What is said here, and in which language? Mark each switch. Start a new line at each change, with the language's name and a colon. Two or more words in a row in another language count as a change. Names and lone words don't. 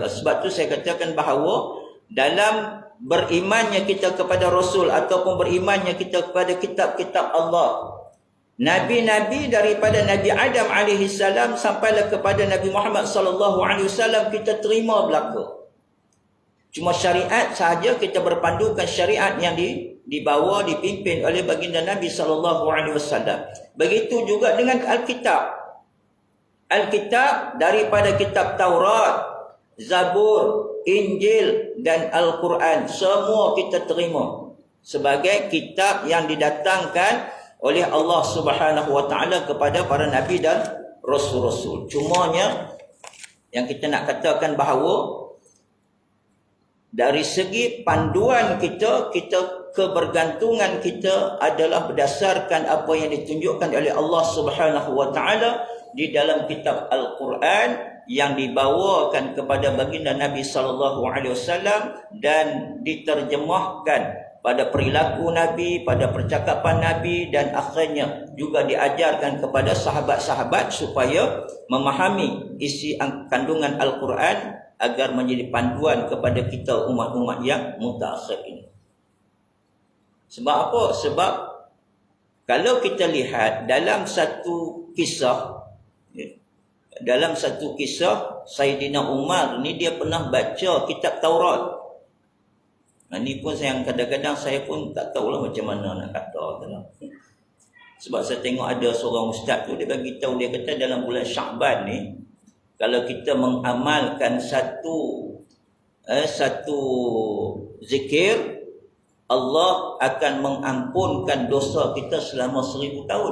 Malay: Sebab tu saya katakan bahawa dalam berimannya kita kepada Rasul ataupun berimannya kita kepada kitab-kitab Allah, Nabi-Nabi daripada Nabi Adam
Arabic: عليه السلام
Malay: sampailah kepada Nabi Muhammad
Arabic: صلى الله عليه وسلم,
Malay: kita terima belaka. Cuma syariat sahaja kita berpandukan syariat yang dibawa, dipimpin oleh baginda Nabi
Arabic: صلى الله عليه وسلم.
Malay: Begitu juga dengan Alkitab. Alkitab daripada kitab Taurat, Zabur, Injil dan Al-Quran, semua kita terima sebagai kitab yang didatangkan oleh Allah
Arabic: سبحانه وتعالى
Malay: kepada para nabi dan rasul-rasul. Cumanya yang kita nak katakan bahawa dari segi panduan kita kebergantungan kita adalah berdasarkan apa yang ditunjukkan oleh Allah
Arabic: سبحانه وتعالى
Malay: di dalam kitab Al-Quran yang dibawakan kepada baginda Nabi
Arabic: صلى الله عليه وسلم
Malay: dan diterjemahkan pada perilaku Nabi, pada percakapan Nabi, dan akhirnya juga diajarkan kepada sahabat-sahabat supaya memahami isi kandungan Al-Quran agar menjadi panduan kepada kita umat-umat yang mutaakhir ini. Sebab apa? Sebab kalau kita lihat dalam satu kisah, Sayyidina Umar ni dia pernah baca kitab Taurat. Ini pun yang kadang-kadang saya pun tak tahulah macam mana nak kata. Sebab saya tengok ada seorang ustaz tu, dia bagi tahu, dia kata dalam bulan Sya'ban ni, kalau kita mengamalkan satu zikir, Allah akan mengampunkan dosa kita selama 1000 tahun.